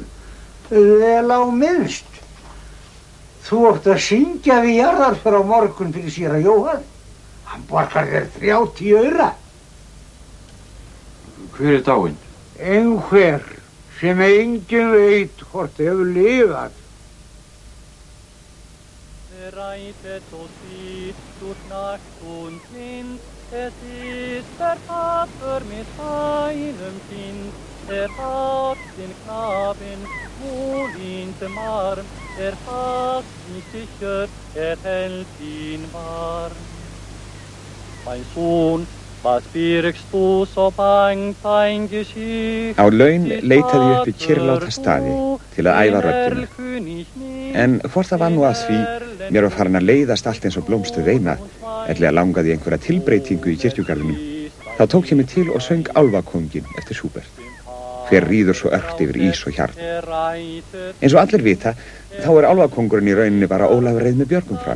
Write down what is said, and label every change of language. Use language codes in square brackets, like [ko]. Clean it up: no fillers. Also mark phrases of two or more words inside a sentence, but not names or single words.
[is] Vel á minnst. Þú átt að syngja við jarðarför á morgun fyrir séra Jóhann. Hann borgar þér 30 aura. Hver dáinn? Einhver sem enginn veit hvort hefur lifað. [de] Reitet so sieht durch Nacht und Wind, es ist der Vater mit seinem Kind. Hat den Knaben wohl in dem Arm, fasst ihn sicher, hält ihn warm. Mein Sohn, was birgst du so bang dein Gesicht? [is] Á laun leitaði ég uppi kyrrláta staði til að æfa röddina. En hvort það var nú að því mér var farin að leiðast allt eins og blómstuð veina, ellega langaði ég einhverja tilbreytingu í kirkjugarðinum, þá tók ég mig til og söng Álfakónginn eftir Schubert. Hver ríður svo ört yfir ís og hjarn. Eins og allir vita, þá álfakóngurinn í rauninni bara Ólafur reið með Björgum fram.